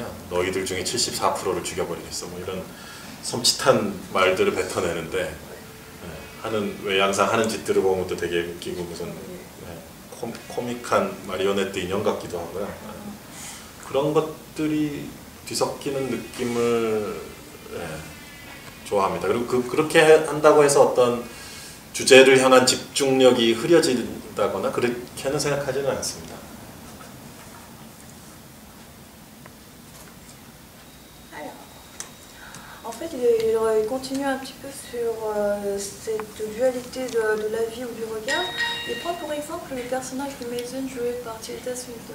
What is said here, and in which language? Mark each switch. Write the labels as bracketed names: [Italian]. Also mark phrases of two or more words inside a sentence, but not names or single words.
[Korean] 너희들 중에 74%를 죽여버리겠어. 이런 섬찟한 말들을 뱉어내는데 왜 항상 하는 짓들을 보면 또 되게 웃기고 무슨 코믹한 마리오네트 인형 같기도 하고요. 그런 것들이 뒤섞이는 느낌을 좋아합니다. 그리고 그렇게 한다고 해서 어떤 주제를 향한 집중력이 흐려진다거나 그렇게는 생각하지는 않습니다. [French] En fait, il continue un petit peu sur cette dualité de la vie ou du regard. Il prend pour exemple le personnage de Mason joué par Tilda Swinton.